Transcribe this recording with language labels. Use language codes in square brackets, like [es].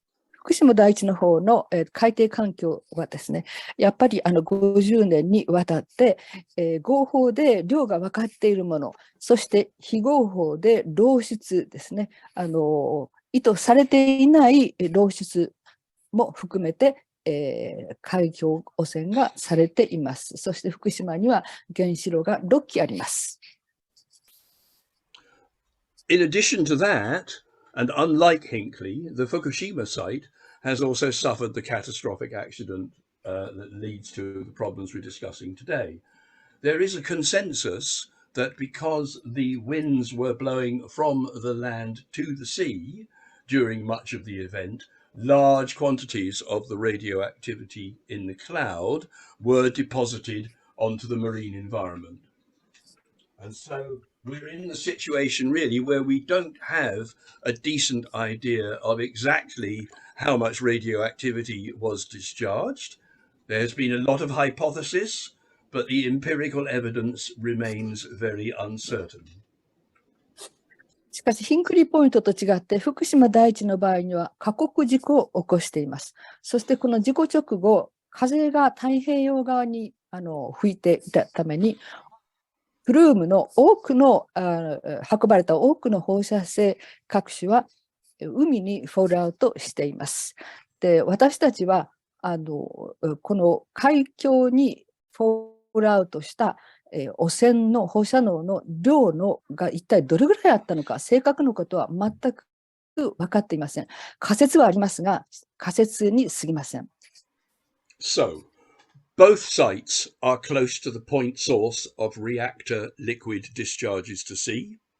[ja] 福島第一の方の、海底環境はですね、やっぱり50年にわたって、合法で量が分かっているもの、そして非合法で漏出ですね、意図されていない漏出も含めて、海洋汚染がされています。そして福島には原子炉が6基あります。 [en] In addition to that, and unlike Hinkley, the Fukushima site has also suffered the catastrophic accident that leads to the problems we're discussing today. There is a consensus that because the winds were blowing from the land to the sea during much of the event, large quantities of the radioactivity in the cloud were deposited onto the marine environment. And so we're in the situation really where we don't have a decent idea of exactly how much radioactivity was discharged. There's been a lot of hypothesis, but the empirical evidence remains very uncertain. [ja] しかし、ヒンクリーポイントと違って、福島第一の場合には過酷事故を起こしています。そしてこの事故直後、風が太平洋側に吹いていたために、プルームの多くの運ばれた多くの放射性核種は海にフォールアウトしています。で、私たちはこの海峡にフォールアウトした汚染の放射能の量が一体どれぐらいあったのか、正確なことは全く分かっていません。仮説はありますが、仮説に過ぎません。 [en] So, both sites are close to the point source of reactor liquid discharges to sea.